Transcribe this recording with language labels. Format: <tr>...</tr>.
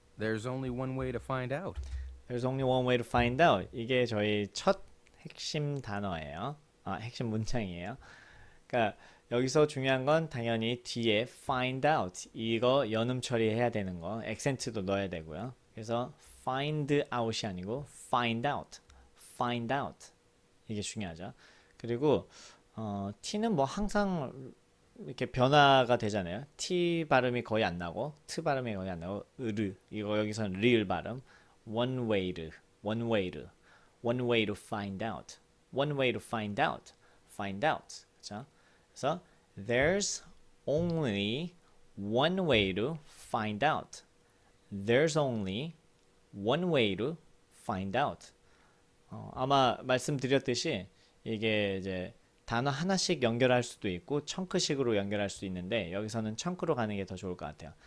<en>There's only one way to find out. There's only one way to find out.</en> <ko>이게 저희 첫 핵심 단어예요. 핵심 문장이에요. 그러니까 여기서 중요한 건 당연히 뒤에</ko> <en>find out</en> <ko>이거 연음 처리해야 되는 거 액센트도 넣어야 되고요. 그래서</ko> <en>find out</en> <ko>이 아니고 find out 이게 중요하죠. 그리고 t는 뭐 항상 이렇게 변화가 되잖아요. t 발음이 거의 안 나고 t 발음이 거의 안 나고 이거 여기서는 리을 발음</ko> <en>one way to find out</en> <ko>그렇죠? 그래서</ko> <en>there's only one way to find out. There's only one way to find out.</en> <ko>아마 말씀드렸듯이 이게 이제 단어 하나씩 연결할 수도 있고 청크식으로 연결할 수도 있는데 여기서는 청크로 가는 게 더 좋을 것 같아요.</ko>